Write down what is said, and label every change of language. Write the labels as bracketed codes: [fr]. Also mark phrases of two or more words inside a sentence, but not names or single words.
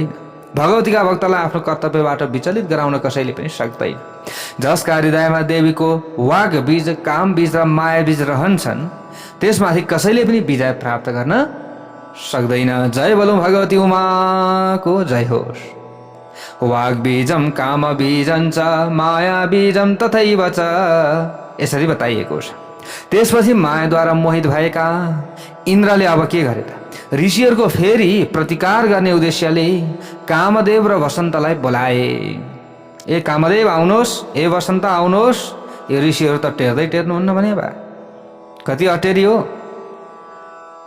[ne] भगवतीका भक्तलाई आफ्नो कर्तव्यबाट विचलित गराउन कसैले पनि सक्दैन। जसका हृदयमा देवीको वाग बीज, काम बीज र माया बीज रहन्छन् त्यसमाथि कसैले पनि विजय प्राप्त गर्न सक्दैन। जय बोलौं भगवती उमाको जय होस्। [sa] वाग बीजम काम बीजम च माया बीजम तथैव च, [ne] यसरी बताइएको छ। त्यसपछि मायाद्वारा मोहित भएका इन्द्रले अब के गरे त? ऋषिहरूको फेरि प्रतिकार गर्ने उद्देश्यले कामदेव र वसन्तलाई बोलाए। ए कामदेव आउनुहोस्, ए वसन्त आउनुहोस्। यो ऋषिहरू त टेर्दै टेर्नुहुन्न भने बा, कति अटेरी हो त।